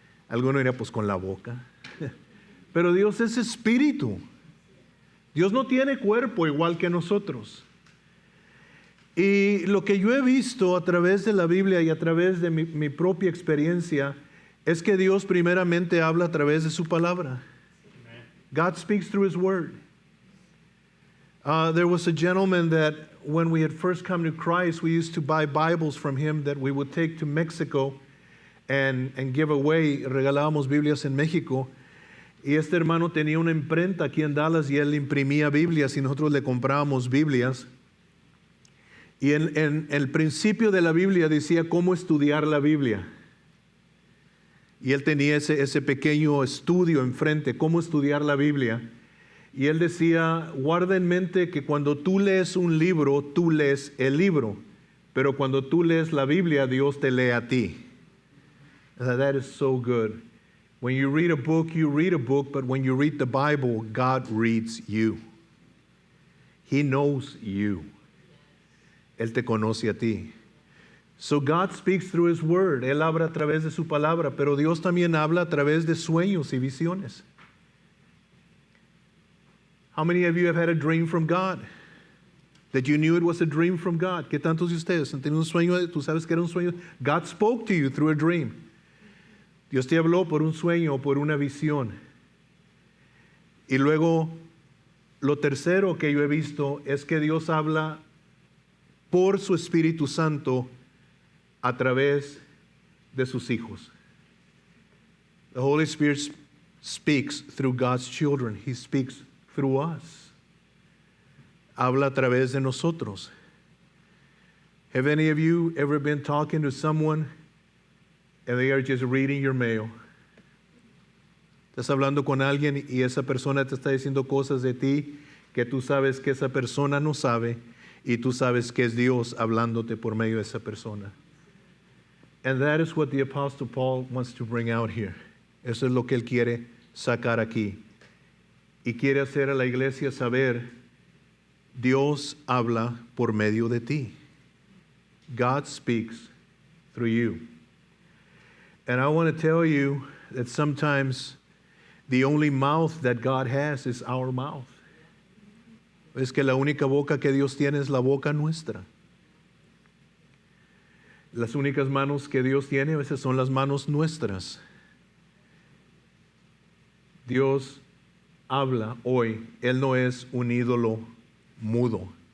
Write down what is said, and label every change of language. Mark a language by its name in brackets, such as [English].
[Spanish] Alguno dirá, pues con la boca. Pero Dios es espíritu. Dios no tiene cuerpo igual que nosotros. Y lo que yo he visto a través de la Biblia y a través de mi propia experiencia es que Dios primeramente habla a través de su palabra. [English] God speaks through His Word. There was a gentleman that when we had first come to Christ, we used to buy Bibles from him that we would take to Mexico and give away. [Spanish] Regalábamos Biblias en México. Y este hermano tenía una imprenta aquí en Dallas y él imprimía Biblias y nosotros le comprábamos Biblias. Y en el principio de la Biblia decía cómo estudiar la Biblia. Y él tenía ese pequeño estudio enfrente, cómo estudiar la Biblia. Y él decía, guarda en mente que cuando tú lees un libro, tú lees el libro. Pero cuando tú lees la Biblia, Dios te lee a ti. [English] That is so good. When you read a book, but when you read the Bible, God reads you. He knows you. [Spanish] Él te conoce a ti. [English] So God speaks through His Word. [Spanish] Él habla a través de su palabra, pero Dios también habla a través de sueños y visiones. [English] How many of you have had a dream from God? That you knew it was a dream from God? [Spanish] ¿Qué tantos de ustedes han tenido un sueño? Tú sabes que era un sueño. [English] God spoke to you through a dream. [Spanish] Dios te habló por un sueño o por una visión. Y luego, lo tercero que yo he visto es que Dios habla por su Espíritu Santo a través de sus hijos. [English] The Holy Spirit speaks through God's children. He speaks through us. [Spanish] Habla a través de nosotros. [English] Have any of you ever been talking to someone and they are just reading your mail? [Spanish] Estás hablando con alguien y esa persona te está diciendo cosas de ti que tú sabes que esa persona no sabe y tú sabes que es Dios hablándote por medio de esa persona. [English] And that is what the Apostle Paul wants to bring out here. [Spanish] Eso es lo que él quiere sacar aquí. Y quiere hacer a la iglesia saber, Dios habla por medio de ti. [English] God speaks through you. And I want to tell you that sometimes the only mouth that God has is our mouth. [Spanish] Es que la única boca que Dios tiene es la boca nuestra. Las únicas manos que Dios tiene a veces son las manos nuestras. Dios habla hoy. Él no es un ídolo mudo.